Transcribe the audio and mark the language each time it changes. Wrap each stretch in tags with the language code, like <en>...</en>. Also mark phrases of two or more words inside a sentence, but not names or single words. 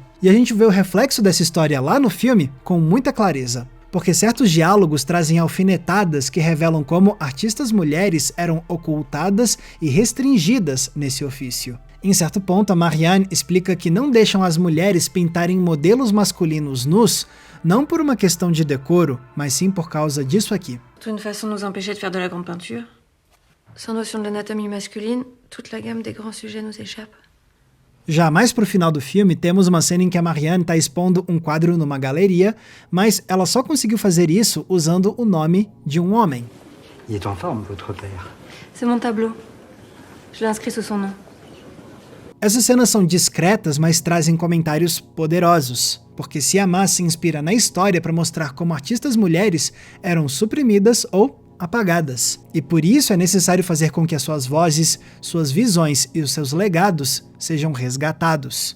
<pt>E a gente vê o reflexo dessa história lá no filme com muita clareza, porque certos diálogos trazem alfinetadas que revelam como artistas mulheres eram ocultadas e restringidas nesse ofício. Em certo ponto, a Marianne explica que não deixam as mulheres pintarem modelos masculinos nus, não por uma questão de decoro, mas sim por causa disso aqui.</pt> <fr>Une façon de nous empêcher de faire de la grande peinture. Sans notion de l'anatomie masculine, toute la gamme des grands sujets nous échappe.</fr> <pt>Já mais pro final do filme, temos uma cena em que a Marianne está expondo um quadro numa galeria, mas ela só conseguiu fazer isso usando o nome de um homem.</pt> <fr>Il est en forme, votre père. C'est mon tableau. Je l'ai inscrit sous son nom.</fr> <pt>Essas cenas são discretas, mas trazem comentários poderosos, porque Siamá se inspira na história para mostrar como artistas mulheres eram suprimidas ou apagadas. E por isso é necessário fazer com que as suas vozes, suas visões e os seus legados sejam resgatados.</pt>